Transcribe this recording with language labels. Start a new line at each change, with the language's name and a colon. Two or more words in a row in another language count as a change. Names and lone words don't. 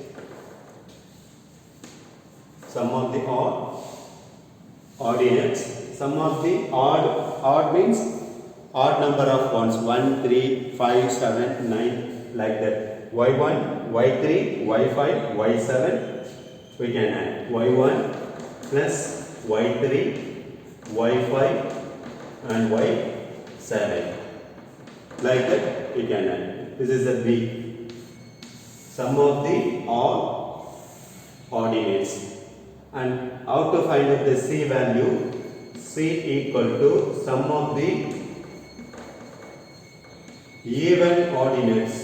English: Sum of the odd ordinates. Sum of the odd means odd number of ones. 1, 3, 5, 7, 9. Like that. y1, y3, y5, y7. We can add y1 plus y3, y5 and y7. Like that we can add. This is the B. Sum of the odd ordinates. And how to find out the C value? C equal to sum of the even ordinates.